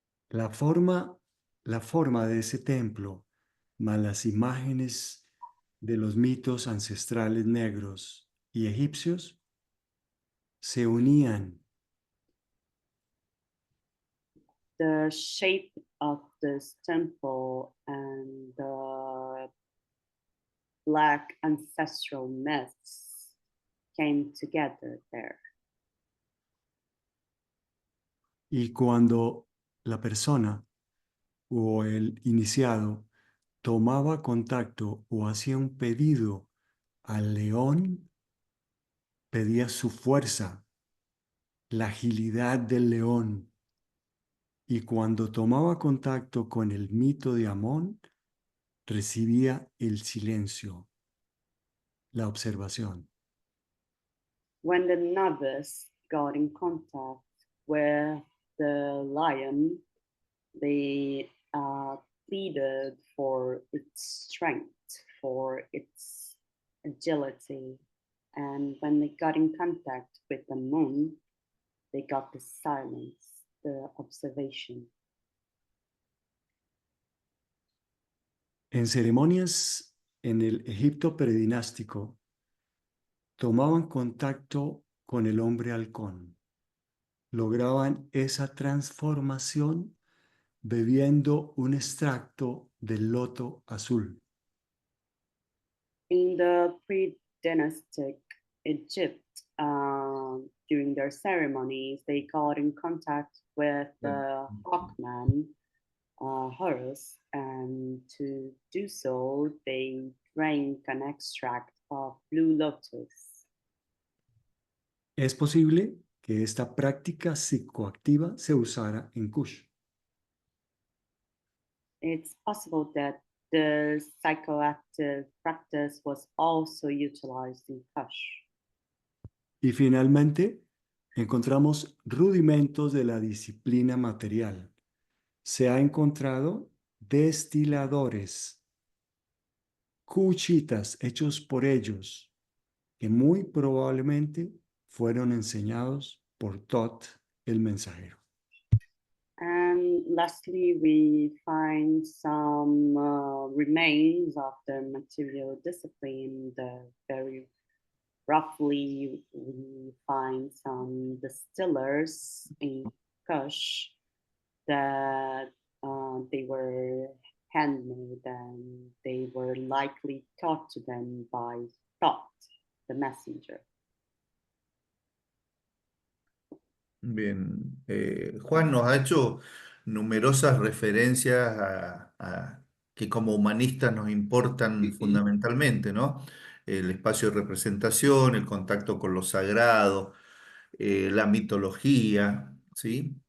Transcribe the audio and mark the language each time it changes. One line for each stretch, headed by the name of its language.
Spanish: La forma de ese templo, más las imágenes de los mitos ancestrales negros y egipcios, se unían.
English: The shape of this temple and the black ancestral myths came together there.
Spanish: Y cuando la persona o el iniciado tomaba contacto o hacía un pedido al león, pedía su fuerza, la agilidad del león. Y cuando tomaba contacto con el mito de Amón, recibía el silencio, la observación.
English: When the novice got in contact with the lion, they pleaded for its strength, for its agility. And when they got in contact with the moon, they got the silence, the observation.
Spanish: En ceremonias en el Egipto predinástico, tomaban contacto con el hombre halcón. Lograban esa transformación bebiendo un extracto del loto azul.
English: In the pre-dynastic Egypt, during their ceremonies, they got in contact with the hawkman, Horus, and to do so, they drank an extract of blue lotus.
Spanish: Es posible que esta práctica psicoactiva se usara en Kush.
English: It's possible that the psychoactive practice was also utilized in Kush.
Spanish: Y finalmente, encontramos rudimentos de la disciplina material. Se ha encontrado destiladores, cuchitas hechos por ellos, que muy probablemente fueron enseñados por Tot, el mensajero.
English: And lastly, we find some remains of the material discipline. Very roughly, we find some distillers in Kush that they were handmade and they were likely taught to them by Thoth, the messenger.
Spanish: Bien, Juan nos ha hecho numerosas referencias que como humanistas nos importan fundamentalmente, ¿no? El espacio de representación, el contacto con lo sagrado, la mitología, ¿sí?